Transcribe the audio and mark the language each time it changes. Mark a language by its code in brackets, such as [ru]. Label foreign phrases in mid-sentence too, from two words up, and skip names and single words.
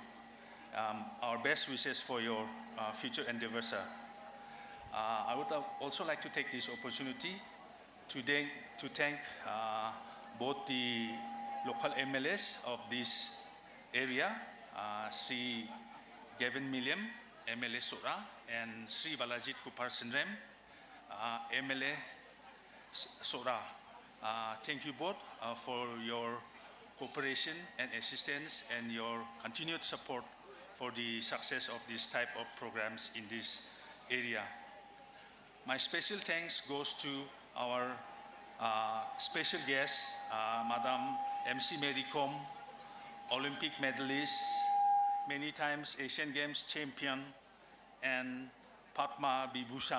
[en] Our best wishes for your future endeavors, sir. I would also like to take this opportunity to thank both the local MLAs of this area, Sri Gavin Milliam, MLA Sohra, and Sri Balajit Kupar Sindrem, MLA Sohra. Thank you both for your cooperation and assistance and your continued support for the success of this type of programs in this area. My special thanks goes to our special guest, Madam MC Mary Kom, Olympic medalist, many times Asian Games champion, and Padma Vibhushan.